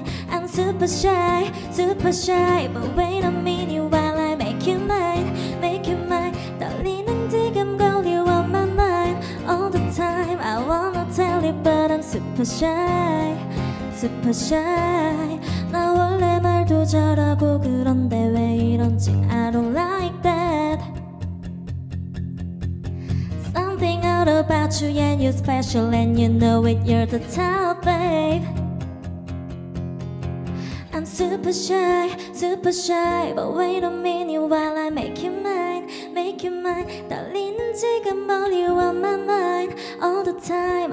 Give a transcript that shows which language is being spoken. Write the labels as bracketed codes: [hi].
[en] I'm super shy, but wait a minute while I make you mine. [ko] 떨리는 지금 [en] girl you on my mind. All the time I wanna tell you, but I'm super shy, super shy. [ko] 나 원래 말도 잘하고 그런데 왜 이런지 [en] I don't like that. Something out about you and you're special and you know it, you're the top, babe. I'm super shy, but wait a minute while I make you mine, make you mine. [ko] 떨리는 지금 [en] all you on my mind, all the time.